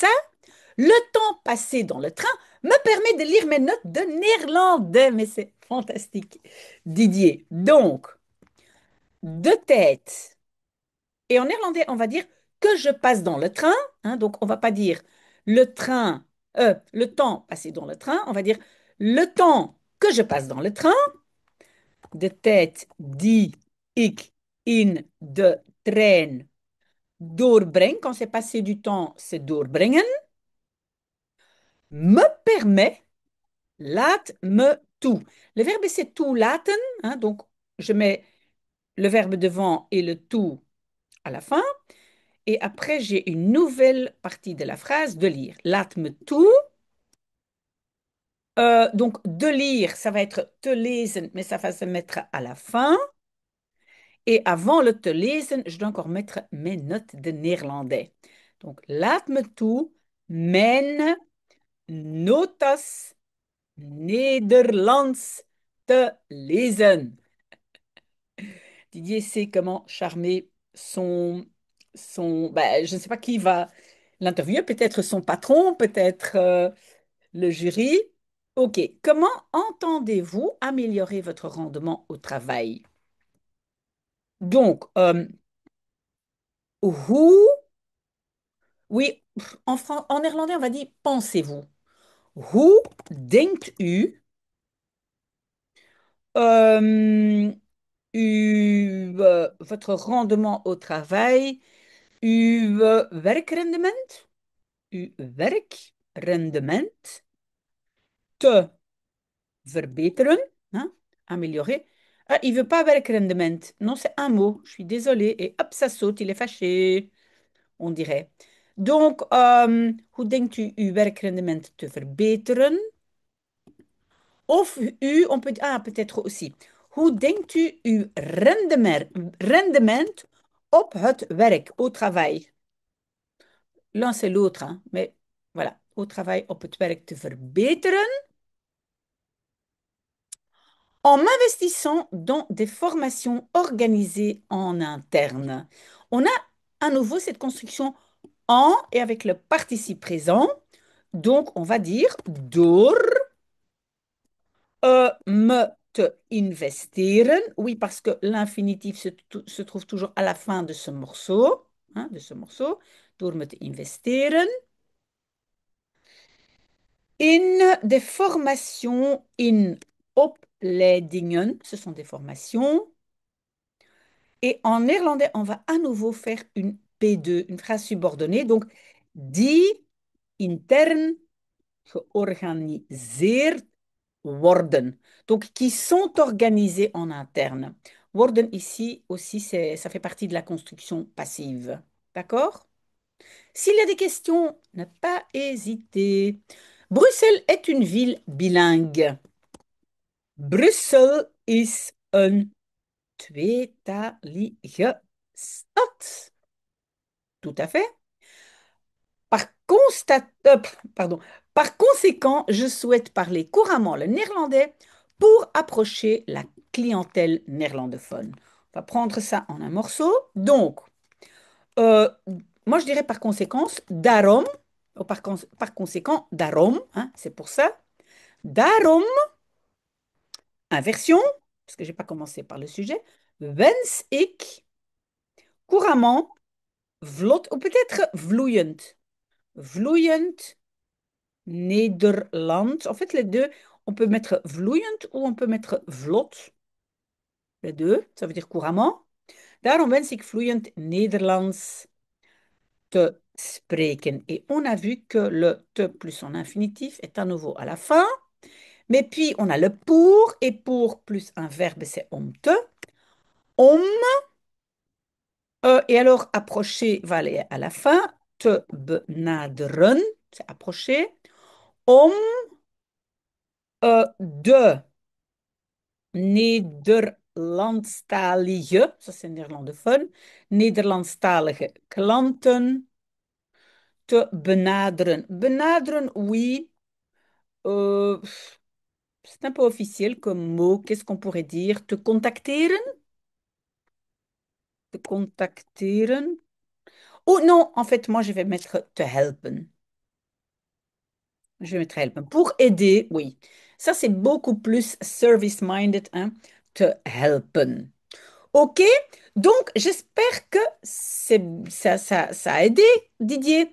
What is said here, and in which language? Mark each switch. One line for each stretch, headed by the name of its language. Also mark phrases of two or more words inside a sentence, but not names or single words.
French: Le temps passé dans le train me permet de lire mes notes de néerlandais, mais c'est fantastique. Didier, donc, de tête. Et en néerlandais, on va dire que je passe dans le train, hein, donc, on va pas dire le train, le temps passé dans le train. On va dire le temps que je passe dans le train.
Dutch: De tijd die ik in de trein doorbreng.
French: Quand c'est passer du temps, c'est doorbrengen. Me permet,
Dutch: laat me toe.
French: Le verbe, c'est toelaten, hein, donc je mets le verbe devant et le tout à la fin. Et après, j'ai une nouvelle partie de la phrase de lire.
Dutch: Laat me toe.
French: Donc, de lire, ça va être
Dutch: te lezen,
French: mais ça va se mettre à la fin. Et avant le
Dutch: te lezen,
French: je dois encore mettre mes notes de néerlandais. Donc,
Dutch: laat me toe mijn notas Nederlands te lezen.
French: Didier sait comment charmer je ne sais pas qui va l'interviewer, peut-être son patron, peut-être le jury. OK. Comment entendez-vous améliorer votre rendement au travail? Donc, hoe, oui, en néerlandais, on va dire pensez-vous.
Dutch: Hoe denkt u
French: euh, votre rendement au travail,
Dutch: uw werkrendement, uw werkrendement te verbeteren,
French: hein, améliorer. Ah, il veut pas werkrendement. Non, c'est un mot. Je suis désolée. Et hop, ça saute. Il est fâché, on dirait. Donc,
Dutch: hoe denkt u uw werkrendement te verbeteren?
French: Of on peut, peut-être aussi.
Dutch: Hoe denkt u uw rendement op het werk,
French: au travail? L'un, c'est l'autre, hein, mais voilà, au travail,
Dutch: op het werk te verbeteren
French: en m'investissant dans des formations organisées en interne. On a à nouveau cette construction en et avec le participe présent. Donc, on va dire
Dutch: door me te investeren.
French: Oui, parce que l'infinitif se trouve toujours à la fin de ce morceau. Hein, de ce morceau.
Dutch: Door me te investeren. In
French: des formations,
Dutch: in opleidingen.
French: Ce sont des formations. Et en néerlandais, on va à nouveau faire une P2, une phrase subordonnée. Donc,
Dutch: die intern georganiseerd worden.
French: Donc, qui sont organisés en interne. Worden ici aussi, ça fait partie de la construction passive. D'accord? S'il y a des questions, ne pas hésiter. Bruxelles est une ville bilingue.
Dutch: Brussel is een tweetalige stad.
French: Tout à fait. Par pardon. Par conséquent, je souhaite parler couramment le néerlandais pour approcher la clientèle néerlandophone. On va prendre ça en un morceau. Donc, euh, moi je dirais par conséquence, daarom, ou par conséquent, daarom, hein, c'est pour ça. Daarom, inversion, parce que je n'ai pas commencé par le sujet,
Dutch: wens ik couramment, vlot,
French: ou peut-être vloeiend.
Dutch: Vloeiend Nederlands.
French: En fait, les deux, on peut mettre vloeiend ou on peut mettre vlot. Les deux, ça veut dire couramment.
Dutch: Daarom wens ik vloeiend Nederlands te spreken.
French: Et on a vu que le te plus son infinitif est à nouveau à la fin. Mais puis, on a le pour, et pour plus un verbe, c'est
Dutch: om te.
French: Om, et alors approcher va aller à la fin.
Dutch: Te benaderen,
French: c'est approcher.
Dutch: Om, de Nederlandstalige,
French: ça c'est néerlandophone,
Dutch: Nederlandstalige klanten te benaderen.
French: Benaderen, oui, euh, c'est un peu officiel comme mot. Qu'est-ce qu'on pourrait dire?
Dutch: Te contacteren? Te contacteren?
French: Oh non, en fait, moi je vais mettre
Dutch: te helpen.
French: Je vais mettre helpen. Pour aider, oui. Ça, c'est beaucoup plus service-minded, hein?
Dutch: Te helpen.
French: Ok, donc j'espère que ça a aidé Didier.